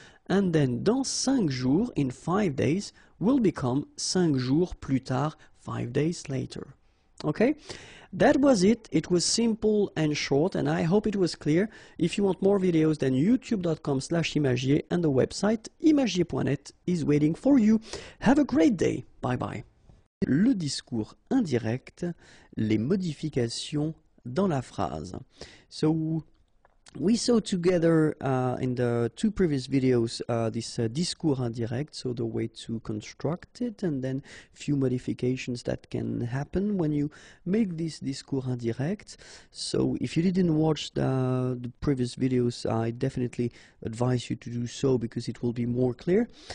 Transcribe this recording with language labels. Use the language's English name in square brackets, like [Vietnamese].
[English] And then [French] dans 5 jours, [English] in 5 days, will become [French] 5 jours plus tard, [English] 5 days later. Okay? That was it. It was simple and short, and I hope it was clear. If you want more videos, then youtube.com/imagier and the website imagier.net is waiting for you. Have a great day. Bye bye. [French] Le discours indirect, les modifications dans la phrase. [English] So, we saw together in the 2 previous videos this [French] discours indirect, [English] so the way to construct it, and then few modifications that can happen when you make this discours indirect. So if you didn't watch the previous videos, I definitely advise you to do so because it will be more clear.